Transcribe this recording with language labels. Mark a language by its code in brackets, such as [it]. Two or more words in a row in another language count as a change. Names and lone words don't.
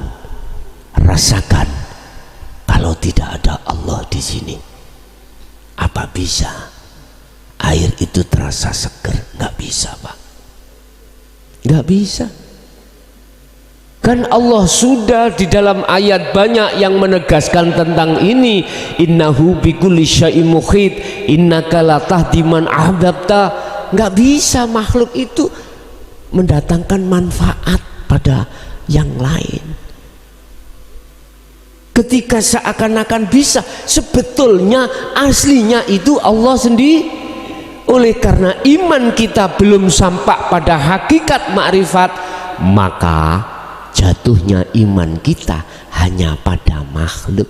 [id] Rasakan kalau tidak ada Allah di sini, apa bisa air itu terasa seger? Nggak bisa, Pak, nggak bisa. Kan Allah sudah di dalam ayat banyak yang menegaskan tentang ini. [ar] إنه بكل شيء محيط إنك لا تهدي من أحببت. [id] Nggak bisa makhluk itu mendatangkan manfaat pada yang lain. Ketika seakan-akan bisa, sebetulnya aslinya itu Allah oleh karena iman kita belum sampai pada hakikat makrifat, maka jatuhnya iman kita hanya pada makhluk.